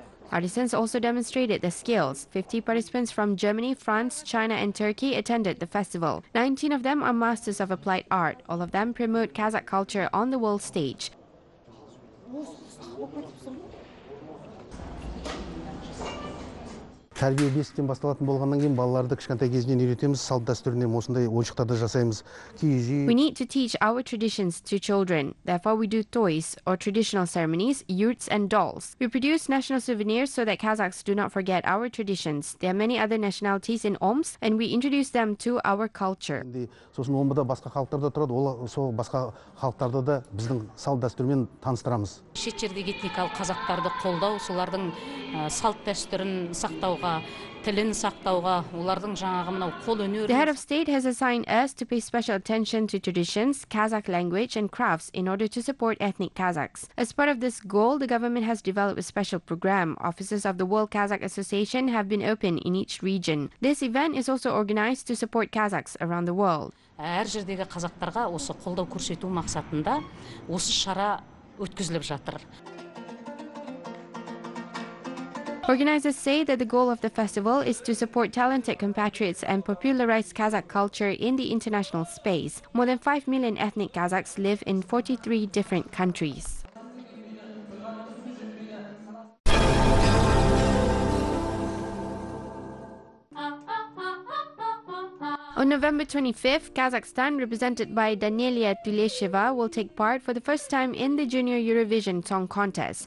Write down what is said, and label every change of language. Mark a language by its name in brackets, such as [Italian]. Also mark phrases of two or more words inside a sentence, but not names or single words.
[English] Artisans also demonstrated their skills. 50 participants from Germany, France, China and Turkey attended the festival. 19 of them are masters of applied art. All of them promote Kazakh culture on the world stage. [Kazakh] Тәрбие бесіктен басталатын болғаннан кейін балаларды кішкентай кезінен үйретеміз, салт дәстүріне осындай ойыншықтарды жасаймыз. [English] We need to teach our traditions to children. Therefore, we do toys or traditional ceremonies, yurts and dolls. We produce national souvenirs so that Kazakhs do not forget our traditions. There are many other nationalities in Omsk and we introduce them to our culture. [Kazakh] Сосын Омбыда басқа халықтар да тұрады, ол сол басқа халықтарды да біздің салт дәстүрмен таныстырамыз. Шет жердегі этникалық қазақтарды қолдау, солардың салт дәстүрін сақтауға, тілін сақтауға, олардың жаңағы мынау қол өнері. [English] The head of state has assigned us to pay special attention to traditions, Kazakh language and crafts in order to support ethnic Kazakhs. As part of this goal, the government has developed a special program. Offices of the World Kazakh Association have been opened in each region. This event is also organized to support Kazakhs around the world. [Kazakh] Әр жердегі қазақтарға осы қолдау көрсету мақсатында осы шара өткізіліп жатыр. [English] Organizers say that the goal of the festival is to support talented compatriots and popularize Kazakh culture in the international space. More than 5 million ethnic Kazakhs live in 43 different countries. On November 25th, Kazakhstan, represented by Danelia Tulesheva, will take part for the first time in the Junior Eurovision Song Contest.